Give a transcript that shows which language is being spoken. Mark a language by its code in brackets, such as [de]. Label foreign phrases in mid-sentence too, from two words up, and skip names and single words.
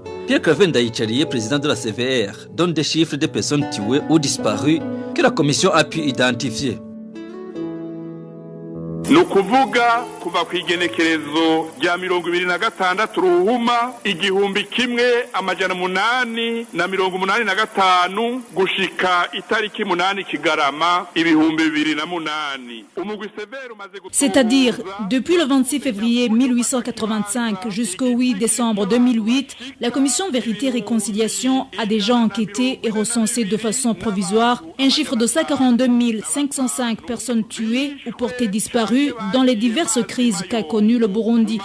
[fr] Pierre-Claver Ndayicariye, président de la CVR, donne des chiffres de personnes tuées ou disparues que la commission a pu identifier. [rn] nukuvuga kuva ku igenekerezo rya 26 ruhuma 1885 gushika itariki 8 kigarama 2008. [fr] C'est-à-dire depuis le 26 février 1885 jusqu'au 8 décembre 2008, la commission Vérité et Réconciliation a déjà enquêté et recensé de façon provisoire un chiffre de 142 505 personnes tuées ou portées disparues dans les diverses crises qu'a connues le Burundi.